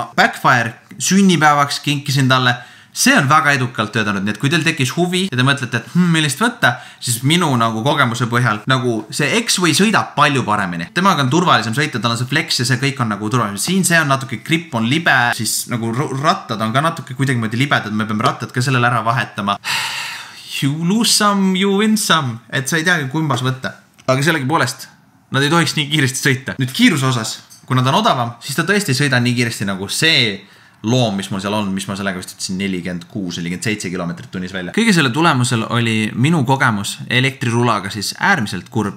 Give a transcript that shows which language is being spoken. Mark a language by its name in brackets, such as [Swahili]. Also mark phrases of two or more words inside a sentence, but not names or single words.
[Estonian] Backfire sünnipäevaks kinkisin talle. See on väga edukalt töötanud, nii et kui teil tekkis huvi ja te mõtlete, et millist võtta, siis minu nagu kogemuse põhjal nagu see X-Way sõidab palju paremini. Temaga on turvalisem sõita, tal on see flex ja see kõik on nagu turvalisem. Siin see on natuke grip on libe, siis nagu rattad on ka natuke kuidagi moodi libedad, me peame rattad ka sellele ära vahetama. [English] You lose some, you win some, [Estonian] et sa ei teagi kumbas võtta. Aga sellegi poolest, nad ei tohiks nii kiiresti sõita. Nüüd kiiruse osas, kui nad on odavam, siis ta tõesti ei sõida nii kiiresti nagu see loom, mis mul seal on, mis ma sellega vist ütlesin 46-47 kilomeetrit tunnis välja. Kõige selle tulemusel oli minu kogemus elektrirulaga siis äärmiselt kurb.